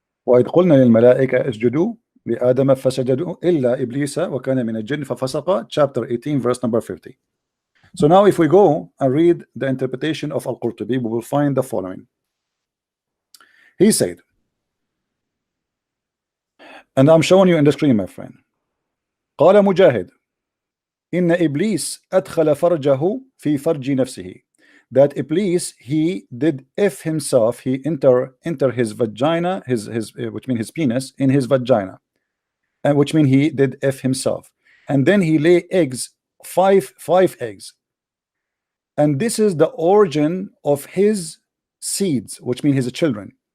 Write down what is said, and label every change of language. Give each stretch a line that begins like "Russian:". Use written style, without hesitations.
Arabic: وَإِذْ قُلْنَا لِلْمَلَائِكَةِ اسْجُدُوا لِآدَمَ فَسَجَدُوا إِلَّا إِبْلِيسَ وَكَانَ مِنَ الْجِنِّ فَفَسَقَ,
English: chapter 18, verse number 50. So now if we go and read the interpretation of Al-Qurtubi, we will find the following. He said, and I'm showing you in the screen, my friend.
Arabic: قال مجاهد إن إبليس أدخل فرجه في فرج نفسه.
English: That Iblis, he did F himself, he enter his vagina, his which means his penis, in his vagina, and which means he did F himself, and then he lay eggs, five eggs, and this is the origin of his seeds, which means his children.